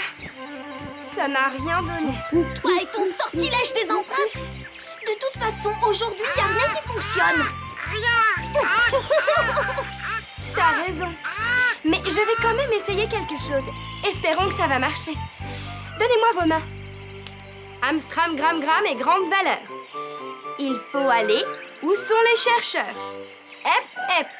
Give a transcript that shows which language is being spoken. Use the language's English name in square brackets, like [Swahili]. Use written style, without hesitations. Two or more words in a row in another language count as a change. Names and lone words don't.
[French] Ça n'a rien donné. Toi et ton sortilège des empreintes. De toute façon, aujourd'hui, il n'y a rien qui fonctionne. T'as raison. Mais je vais quand même essayer quelque chose. Espérons que ça va marcher. Donnez-moi vos mains. Amstram, gram, gram et grande valeur. Il faut aller où sont les chercheurs. Hep, hep.